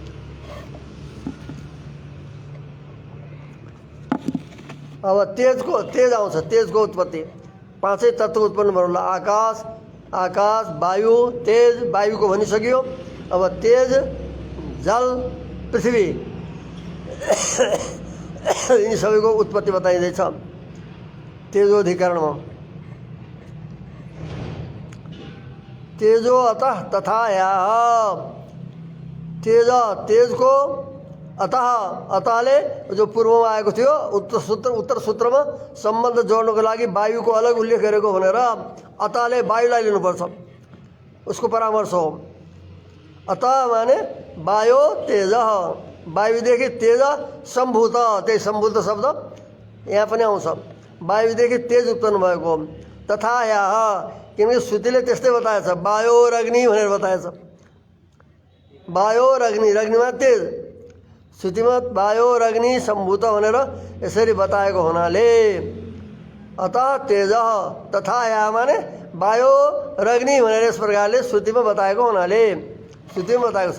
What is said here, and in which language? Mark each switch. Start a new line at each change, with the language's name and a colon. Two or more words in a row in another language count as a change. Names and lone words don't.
Nepali: अब तेज आउँछ, तेजको उत्पत्ति। पाँचै तत्त्व उत्पन्न भयो। आकाश, आकाश, वायु, तेज, वायुको भनिसक्यो। अब तेज, जल, पृथ्वी यिनी सबैको उत्पत्ति बताइँदैछ तेजोधिकरणमा।
Sanskrit: तेजो अतः तथा याः,
Nepali: तेजको अतः, अतःले जो पूर्वमा आएको थियो उत्तर सूत्रमा सम्बन्ध जोड्नको लागि वायुको अलग उल्लेख गरेको भनेर अतःले वायुलाई लिनुपर्छ, उसको परामर्श हो। अतः माने वायु तेज, वायुदेखि तेज सम्भूत, त्यही सम्भूत शब्द यहाँ पनि आउँछ। वायुदेखि तेज उत्पन्न भएको।
Sanskrit: तथा याः,
Nepali: किनकि श्रुतिले त्यस्तै बताएछ, वायु र अग्नि भनेर बताएछ। वायु र अग्नि, अग्निमा तेज, श्रुतिमा वायु र अग्नि सम्भूत भनेर यसरी बताएको हुनाले
Sanskrit: अतः तेज तथा या
Nepali: माने वायु र अग्नि भनेर यस प्रकारले श्रुतिमा बताएको हुनाले, श्रुतिमा बताएको छ।